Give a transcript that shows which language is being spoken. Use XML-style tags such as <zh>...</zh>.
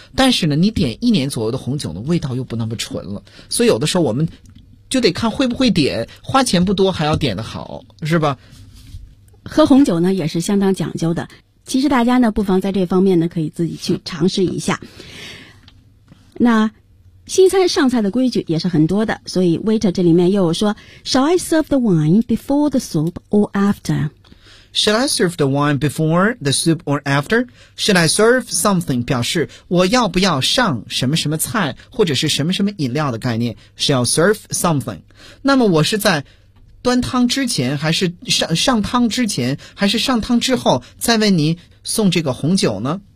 <zh>但是呢你点1年左右的红酒呢味道又不那么纯了，所以有的时候我们就得看会不会点，花钱不多还要点得好，是吧？喝红酒呢也是相当讲究的，其实大家呢不妨在这方面呢可以自己去尝试一下。那西餐上菜的规矩也是很多的，所以 waiter 这里面又有说</zh> <en>Shall I serve the wine before the soup or after? Shall I serve the wine before the soup or after? Shall I serve something</en> <zh>表示我要不要上什么什么菜或者是什么什么饮料的概念。</zh> <en>Shall serve something,</en> <zh>那么我是在端汤之前，还是上汤之前，还是上汤之后再为您送这个红酒呢？</zh>